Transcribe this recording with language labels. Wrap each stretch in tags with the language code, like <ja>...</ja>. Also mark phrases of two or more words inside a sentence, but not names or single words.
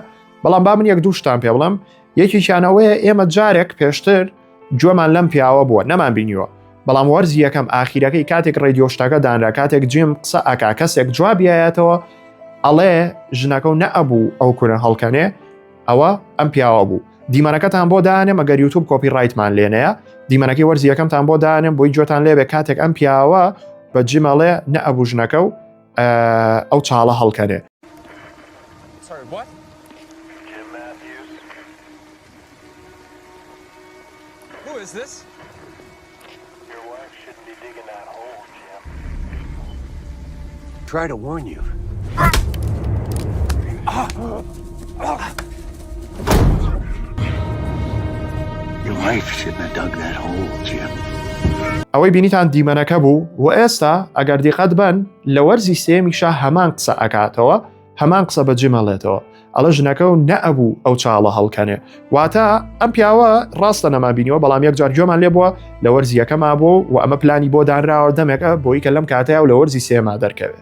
<ckb>بەڵام با من یەک دوو شتان پێ بڵم. یەکیشانەوەیە ئێمە جارێک پێشتر گوێمان لەم پیاوە بووە نەمان بینیوە، بەڵام وەرزی یەکەم ئاخیرەکەی کاتێک ڕێدیۆ شتەکە دانرا، کاتێک جیم قسە ئەکا کەسێک جوابیایەتەوە ئەڵێ ژنەکە و نەئەبوو ئەو کورە هەڵکەنێ، ئەوە ئەم پیاوە بوو. دیمەنەکەتان بۆ دانێم ئەگەر یوتیوب کۆپی ڕایتمان لێنەیە، دیمەنەکەی وەرزی یەکەمتان بۆ دانێم بۆی جۆتان لێبێ کاتێک ئەم پیاوە بە جیمەڵێ نەئەبوو ژنەکە و ئەو چاڵە هەڵکەنێ.</ckb> <en>Is this? Your wife shouldn't be digging that hole, Jim. Try to warn you. Your wife shouldn't have dug that hole, Jim.</en> <ckb>ئەوەی بینیتان دیمەنەکە بوو و ئێستا ئەگەر دیقەت بن لە وەرزی سێمیشە هەمان قسە ئەکاتەوە، هەمان قسە بە جیمەڵێتەوە. ئەڵە ژنەکە و نەئەبوو ئەو چاڵە هەڵکەنێ. واتە ئەم پیاوە ڕاستە نەمابینیەوە، بەڵام یەکجار گوێمان لێ بووە لە وەرزی یەکەما بوو و ئەمە پلانی بۆ دانراوە دەمێکە بۆی کە لەم کاتەیە و لە وەرزی سێما دەرکەوێت.</ckb>